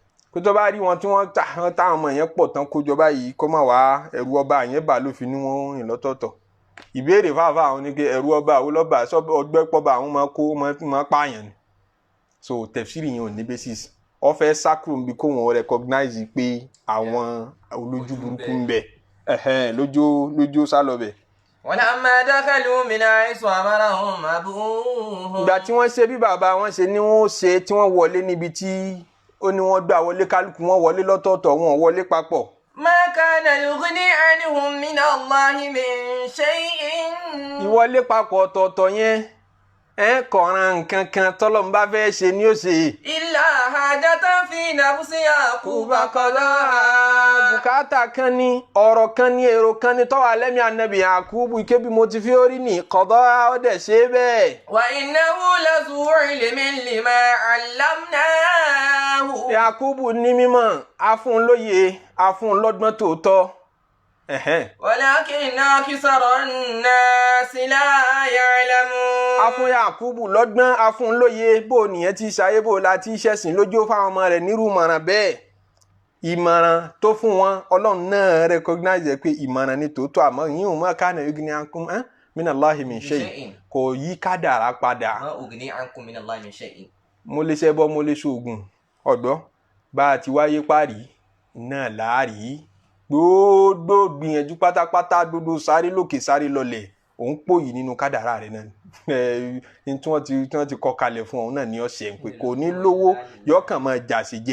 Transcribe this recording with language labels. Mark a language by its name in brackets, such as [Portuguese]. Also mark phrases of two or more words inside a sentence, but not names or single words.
[Yoruba] kó tó bá rí wọn tí wọ́n táwọn ọmọ yẹn pọ̀ tán kójọ báyìí kó má wá ẹ̀rù ọba yẹn bà ló fi ní wọ́n rìn lọ́tọ̀ọ̀tọ̀ ìbéèrè fáfá àwọn ní pé ẹ̀rù ọba àwọn lọ́ba ọgbẹ́ pọ́ba àwọn máa pààyàn ni so tẹ̀fsírì yẹn ò ní basis wọ́n fẹ́ sákúrò níbi kó wọn recognize pé àwọn olójú burúkú ń bẹ lójó sálọ bẹ̀. [Arabic] ولما دخلوا من حيث أمرهم أبوهم. [Yoruba] ìgbà tí wọ́n ṣe bí bàbá wọn ṣe ni wọ́n ṣe tí wọ́n wọlé níbi tí ó ní wọ́n gbà wọlé kálukú wọn wọlé lọ́tọ̀ọ̀tọ̀ wọn wọlé papọ̀. [Arabic] ما كان يغني عنهم من الله من شيء. [Yoruba] ìwọlé papọ̀ ọ̀tọ̀ọ̀tọ̀ yẹn kọ̀ọ̀ràn nǹkan kan tọ́lọ́run bá fẹ́ ṣe ni ó ṣe. [Arabic] إلا حاجة في نفس يعقوب قضاها. [Yoruba] bùkátà kan ní ọ̀rọ̀ kan ní èrò kan ní tọ́wọ́ alẹ́mí anabi Yakubu ike bí mo ti fi orí ní kọ̀dọ́ ó dẹ̀ ṣe bẹ́ẹ̀. [Arabic] وإنه لذو علم لما علمناه. [Yoruba] Yakubu ní mímọ̀ afúnlóye afúnlọ́gbọ́n tòótọ́. [Arabic] ولكن أكثر الناس لا يعلمون. [Yoruba] afún Yakubu lọ́gbọ́n afúnlóye bó nìyẹn ti ṣayé bó la ti ṣẹ̀sìn lójú fáwọn ọmọ rẹ̀ nírú ìmọ̀ràn bẹ́ẹ̀. ìmọ̀ràn tó fún wọn ọlọ́run náà recognize pé ìmọ̀ràn ni tòótọ́ àmọ́ yín ò mọ̀ [Arabic] كان يغني عنكم من الله من شيء [Yoruba] kò yí kádàrá padà. [Arabic] ما أغني عنكم من الله من شيء. [Yoruba] mo lè ṣẹbọ mo lè ṣoògùn ọ̀dọ́ bá a ti wáyé parí náà láàrí gbogbo gbìyànjú pátápátá dodo sáré lókè sáré lọlẹ̀ òun pòyì nínú kádàrá rẹ̀ náà ní tí wọ́n ti kọ́ kalẹ̀ fún òun náà ní ọ̀sẹ̀ pé kò ní lówó yóò kàn máa jà àṣejẹ